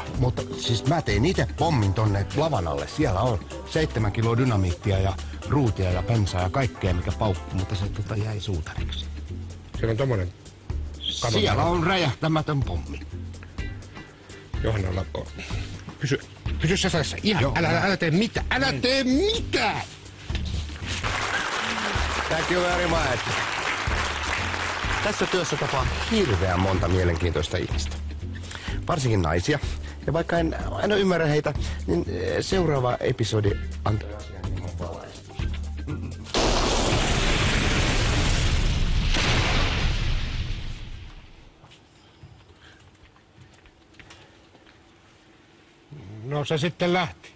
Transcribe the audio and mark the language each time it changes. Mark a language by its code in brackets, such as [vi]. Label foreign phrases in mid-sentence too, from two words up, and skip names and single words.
[fi] Mutta siis mä tein itse pommin tonne lavan alle. Siellä on 7 kiloa dynamiittia ja ruutia ja pensaa ja kaikkea mikä paukku, mutta se jäi suutariksi. Siellä on tommonen... Siellä on räjähtämätön pommi. Johanna Lakko. Pysy säsässä. Ihan. Joo, älä tee mitään. Älä tee mitään! [en] Thank you very much. [fi] Tässä työssä tapaa hirveän monta mielenkiintoista ihmistä. Varsinkin naisia. Ja vaikka en aina ymmärrä heitä, niin seuraava episodi antaa asian hieman valaistusta. No se sitten lähti.